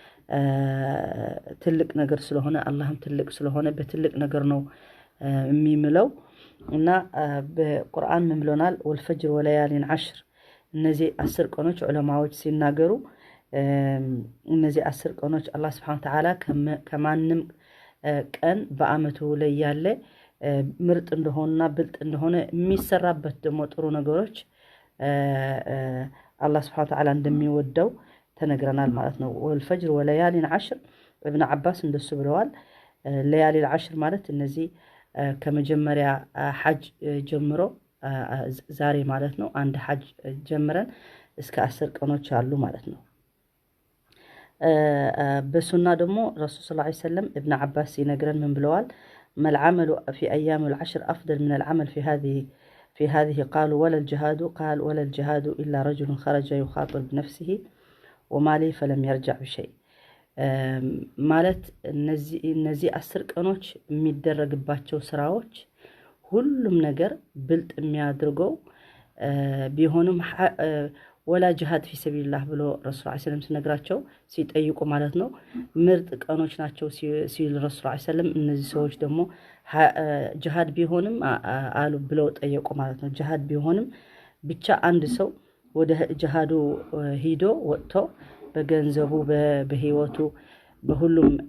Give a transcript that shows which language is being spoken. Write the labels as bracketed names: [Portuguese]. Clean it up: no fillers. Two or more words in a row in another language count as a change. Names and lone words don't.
[Amharic] ትልቅ ነገር ስለሆነ አላህም ትልቅ ስለሆነ በትልቅ ነገር ነው የሚምለው እና በቁርአን ምን ብሎናል [Arabic] والفجر وليال [Amharic] 10 እነዚህ 10 ቀኖች ዑለማዎች ሲናገሩ እነዚህ 10 ቀኖች አላህ [Arabic] سبحانه وتعالى [Amharic] ከማንም ቀን በአመቱ ላይ ያለ ምርጥ እንደሆነና ብልጥ እንደሆነ የሚሰራበት ደግሞ ጥሩ ነገሮች [Arabic] الله سبحانه وتعالى [Amharic] እንደሚወደው ተነግረናል ማለት ነው [Arabic] والفجر وليال [Amharic] 10 ابن عباس እንደሱ ብለዋል ለያሊ 10 ማለት እነዚህ ከመጀመሪያ ሐጅ ጀምሮ ዛሬ ማለት ነው አንድ ሐጅ ጀምረን እስከ 10 ቀኖች አሉ ማለት ነው በሱና ደግሞ ረሱል [Arabic] صلى الله عليه وسلم [Amharic] ابن عباس ይነግረን ምን ብለዋል [Arabic] ما العمل في ايام العشر افضل من العمل في هذه قالوا ولا الجهاد قال ولا الجهاد إلا رجل خرج يخاطر بنفسه وماله فلم يرجع بشيء [Amharic] ማለት እነዚህ 10 ቀኖች የሚደረግባቸው ስራዎች ሁሉም ነገር ብልጥ የሚያድርገው ቢሆንም [Arabic] ولا جهاد في سبيل الله [Amharic] ብሎ ረሱል [Arabic] صلى الله عليه وسلم [Amharic] ሲነግራቸው ሲጠይቁ ማለት ነው ምርጥ ቀኖች ናቸው ሲል ረሱል [Arabic] صلى الله عليه وسلم [Amharic] እነዚህ ሰዎች ደግሞ ጂሃድ ቢሆንም አሉ ብለው ጠየቁ ማለት ነው ጂሃድ ቢሆንም ብቻ አንድ ሰው ወደ ጂሃዱ ሄዶ ወጥቶ በገንዘቡ በህይወቱ በሁሉም